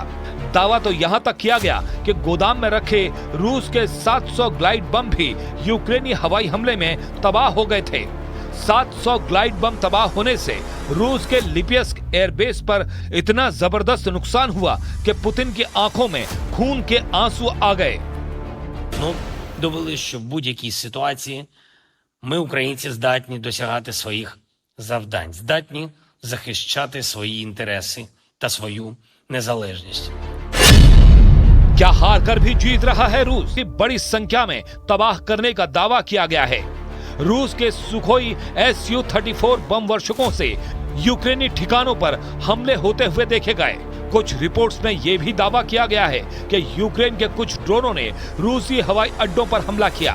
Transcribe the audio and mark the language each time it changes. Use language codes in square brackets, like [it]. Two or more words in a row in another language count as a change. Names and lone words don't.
[hi] दावा तो यहां तक किया गया कि गोदाम में रखे रूस के 700 ग्लाइड बम भी यूक्रेनी हवाई हमले में तबाह हो गए थे। 700 ग्लाइड बम तबाह होने से रूस के लिपियस्क एयरबेस पर इतना जबरदस्त नुकसान हुआ कि पुतिन की आंखों में खून के आंसू आ गए। [uk] Ну, довели, що в будь-якій ситуації ми, українці, здатні досягати своїх завдань, здатні захищати свої інтереси та свою незалежність. [hi] क्या हार कर भी जीत रहा है रूस? बड़ी संख्या में तबाह करने का दावा किया गया है। रूस के सुखोई Su-34 बम वर्षकों से यूक्रेनी ठिकानों पर हमले होते हुए देखे गए। कुछ रिपोर्ट्स में यह भी दावा किया गया है कि यूक्रेन के कुछ ड्रोनों ने रूसी हवाई अड्डों पर हमला किया।